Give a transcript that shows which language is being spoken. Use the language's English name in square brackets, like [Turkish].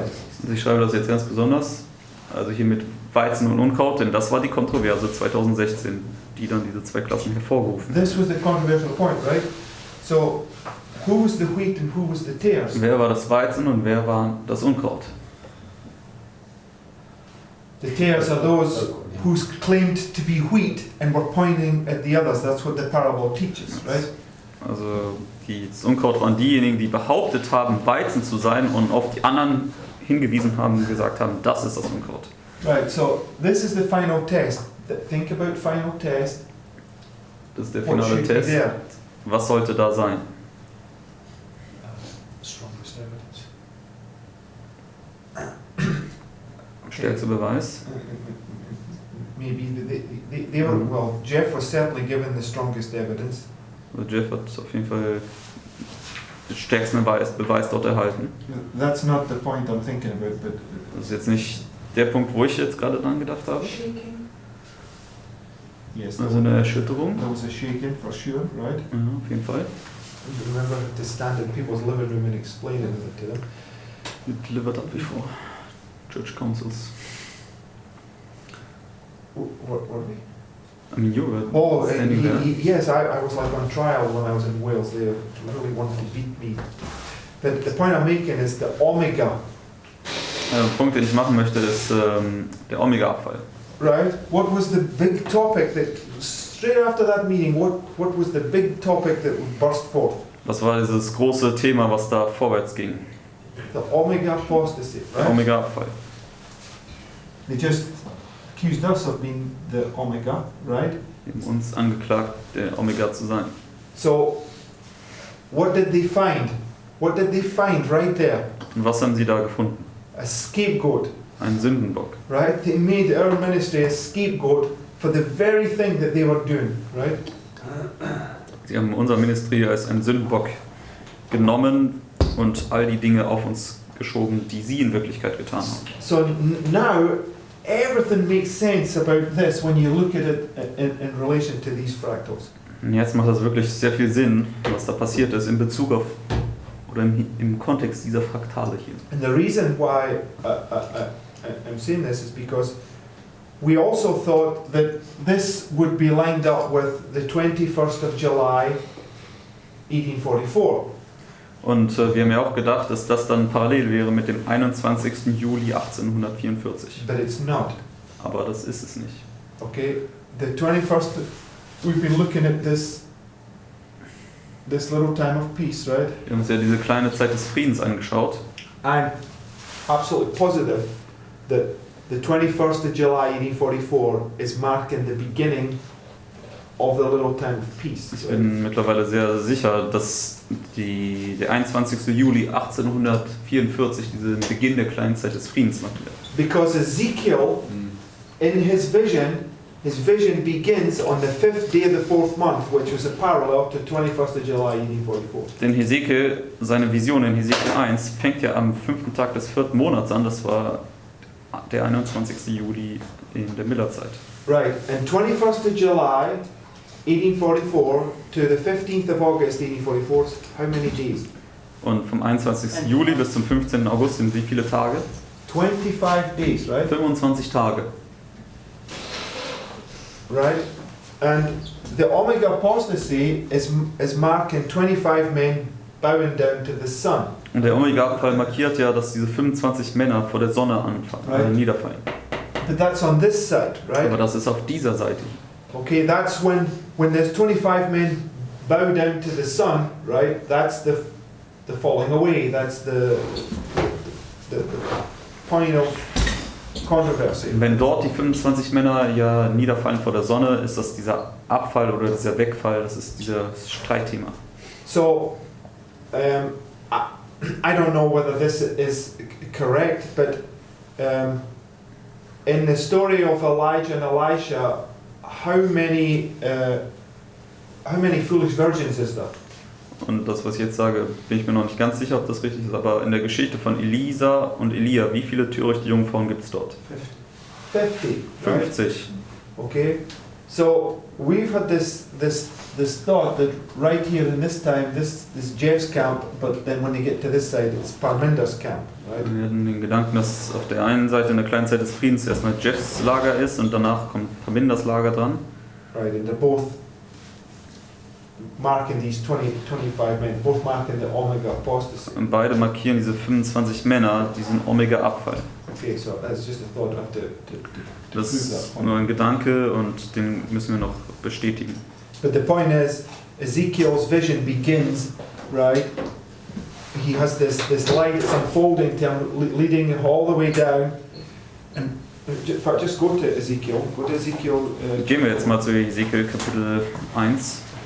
[German] Also ich schreibe das jetzt ganz besonders, also hier mit Weizen und Unkraut, denn das war die Kontroverse 2016, die dann diese 2 Klassen hervorgerufen. [English] This was the controversial point, right? So, who was the wheat and who was the tares? [German] Wer war das Weizen und wer war das Unkraut? [English] The tares are those who claimed to be wheat and were pointing at the others. That's what the parable teaches, right? [German] Also das Unkraut waren diejenigen, die behauptet haben, Weizen zu sein und auf die anderen hingewiesen haben und gesagt haben, das ist das Unkraut. [English] Right, so this is the final test. Think about final test. [German] Das ist der [English] What [German] finale [English] should be [German] Test. [English] there? [German] Was sollte da sein? [English] Strongest evidence. [German] Stärkster Beweis. [English] Maybe they were, well, Jeff was certainly given the strongest evidence. [German] Also Jeff hat auf jeden Fall den stärksten Beweis dort erhalten. [English] That's not the point I'm thinking about, but [German] Das ist jetzt nicht der Punkt, wo ich jetzt gerade dran gedacht habe. [English] yes, [German] Also eine Erschütterung. [English] there was a shaking for sure, right? [German] Ja, auf jeden Fall. [English] Remember to stand in people's living room and explain it to them. Delivered up before church councils. What were we? I mean, you were Oh, standing there. yes, I was like on trial when I was in Wales. They really wanted to beat me. But the point I'm making is the omega, [German] Der Punkt, den ich machen möchte, ist der Omega-Abfall. [English] right? What was the big topic that, straight after that meeting, what was the big topic that burst forth? [German] Was war dieses große Thema, was da vorwärts ging? [English] The omega apostasy, [German] Der [English] right? [German] Omega-Abfall. [English] They just accused us of being the omega, right? [German] Die haben uns angeklagt, der Omega zu sein. [English] So, what did they find? What did they find right there? [German] Und was haben sie da gefunden? [English] A scapegoat, [German] Ein Sündenbock. [English] right? They made our ministry a scapegoat for the very thing that they were doing, right? [German] Sie haben unser Ministry als einen Sündenbock genommen und all die Dinge auf uns geschoben, die sie in Wirklichkeit getan haben. [English] So now everything makes sense about this when you look at it in relation to these fractals. [German] Und jetzt macht das wirklich sehr viel Sinn, was da passiert ist in Bezug auf oder im Kontext dieser Fraktale hier. [English] And the reason why I'm saying this is because we also thought that this would be lined up with the 21st of July 1844. [German] Und wir haben ja auch gedacht, dass das dann parallel wäre mit dem 21. Juli 1844. [English] But it's not. [German] Aber das ist es nicht. [English] Okay, the 21st, we've been looking at this little time of peace, right? [German] Wir haben uns ja diese kleine Zeit des Friedens angeschaut. [English] I'm absolutely positive that the 21st of July 1844 is marking the beginning of the little time of peace. [German] Ich bin mittlerweile sehr sicher, dass der 21. Juli 1844 diesen Beginn der kleinen Zeit des Friedens machen wird. [English] Because Ezekiel, in his vision begins on the 5th day of the 4th month, which was a parallel to 21st of July 1844. [German] Denn Hesekiel, seine Vision in Hesekiel 1 fängt ja am 5. Tag des 4. Monats an, das war der 21. Juli in der Millerzeit. [English] Right, and 21st of July 1844 to the 15th of August 1844 is how many days? [German] Und vom 21. Juli bis zum 15. August sind wie viele Tage? [English] 25 days, right? [German] 25 Tage. [English] Right? And the Omega apostasy is marking 25 men bowing down to the sun. [German] Und der Omega-Abfall markiert ja, dass diese 25 Männer vor der Sonne niederfallen. [English] But that's on this side, right? [German] Aber das ist auf dieser Seite. [English] Okay, that's when there's 25 men bow down to the sun, right? That's the falling away. That's the point of controversy. [German] Wenn dort die 25 Männer ja niederfallen vor der Sonne, ist das dieser Abfall oder dieser Wegfall, das ist dieses Streitthema. [English] So, I don't know whether this is correct, but in the story of Elijah and Elisha, how many foolish virgins is there? [German] Und das, was ich jetzt sage, bin ich mir noch nicht ganz sicher, ob das richtig ist, aber in der Geschichte von Elisa und Elia, wie viele törichte Jungfrauen gibt es dort? [English] 50. [German] 50. [English] Right? Okay, so we've had this thought that right here in this time, this is Jeff's camp, but then when they get to this side, it's Parminder's camp, right? [German] Wir hatten den Gedanken, dass auf der einen Seite in der kleinen Zeit des Friedens erstmal Jeffs Lager ist und danach kommt Parminders Lager dran. [English] Right, and they're both marking these 25 men, both marking the Omega apostasy. [German] Und beide markieren diese 25 Männer, diesen Omega-Abfall. [English] Okay, so that's just a thought I have to [German] Das [English] prove [German] ist [English] that [German] nur [English] point. [German] ein Gedanke und den müssen wir noch bestätigen. [English] But the point is, Ezekiel's vision begins, right? He has this light that's unfolding to him, leading him all the way down. And just go to Ezekiel. Go to Ezekiel. [German] Gehen wir jetzt mal zu Ezekiel Kapitel 1.